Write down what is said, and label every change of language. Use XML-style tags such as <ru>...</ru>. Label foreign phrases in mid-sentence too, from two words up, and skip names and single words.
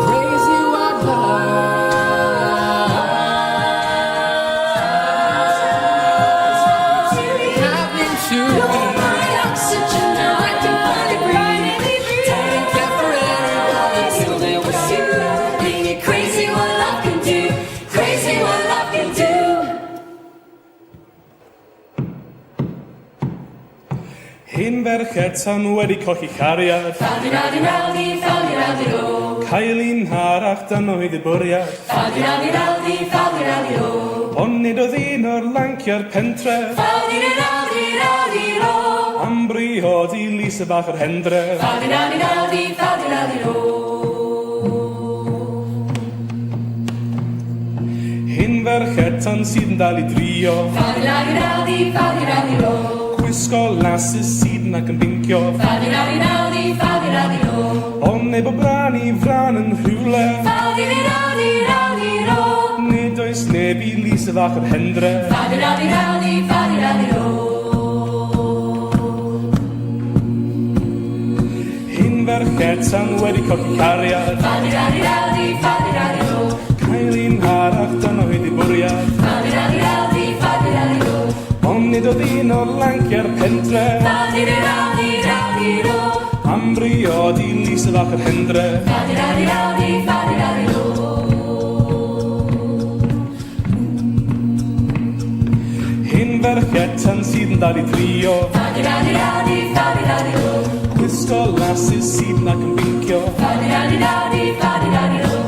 <en>Crazy what happened to You're me. my oxygen, now I can finally breathe. Didn't care for anyone Till there was you. Ain't it crazy what love can do? Crazy what love can do.</en> <cy>Hen ferchetan wedi colli chariad, Fadi-radi-radi-do. cael un harach dan oedd y bwriad. Fadi-radi-radi-do. Ond nid oedd un o'r lanciau'r pentref, Fadi-radi-radi-do. am briodi Lisa bach yr hendre. Fadi-radi-radi-do. Hen ferchetan sydd yn dal i drio, Fadi-radi-radi-do. gwisgo lasys sydd yn ac yn bincio. Fadi-radi-radi-do. Ond neb o bran i fran yn rhywle, Fadi-radi-radi-do. nid oes neb i Lisa bach yr hendre. Fadi-radi-radi-do. Hen ferchetan wedi colli cariad, Fadi-radi-radi-do. cael un harach dan oedd y bwriad. Fadi-radi-radi-do. Ond nid oedd un o'r lanciau'r pentref, Fadi-radi-radi-do. am briodi Lisa bach yr hendre. Fadi-radi-radi-do. Hen ferchetan sydd yn dal i drio, Fadi-radi-radi-do. gwisgo lasys sydd yn ac yn bincio. Fadi-radi-radi-do.</cy>